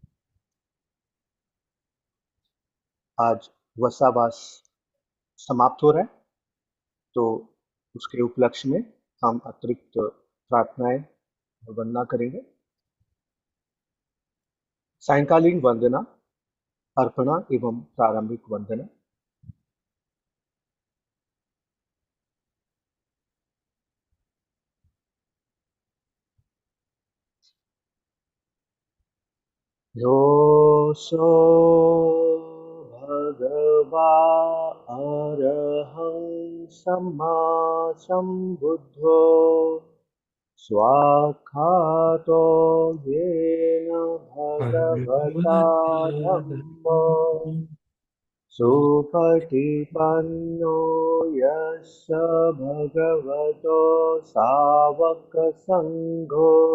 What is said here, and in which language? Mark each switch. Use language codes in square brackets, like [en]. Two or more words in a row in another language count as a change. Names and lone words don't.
[hi] आज वसावास समाप्त हो रहा है, तो उसके उपलक्ष्य में हम अतिरिक्त प्रार्थनाएं और वंदना करेंगे। सायंकालीन वंदना, अर्पणा एवं प्रारंभिक वंदना। [pi] योऽसो भगवा अरहं सम्मा सम्बुद्धो स्वाक्षातो येन भगवता धम्मो सुपटिपन्नो यस्य भगवतो सावकसङ्घो